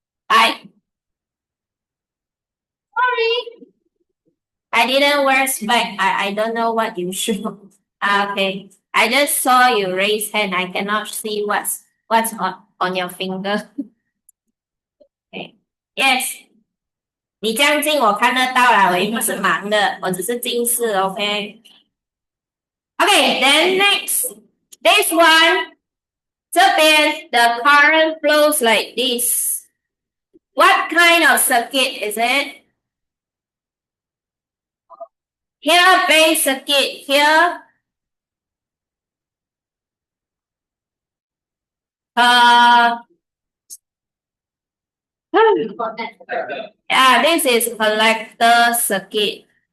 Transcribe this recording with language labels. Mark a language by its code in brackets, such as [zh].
[en] Sorry, I didn't wear spec. I don't know what you show. Okay, I just saw you raise hand. I cannot see what's on your finger. Okay. Yes. [zh] 你这样近我看得到啦，我又不是盲的，我只是近视，OK。 [en] Okay, then next, this one, [zh] 这边 [en] the current flows like this. What kind of circuit is it? Here, base circuit. Here, yeah, this is collector circuit.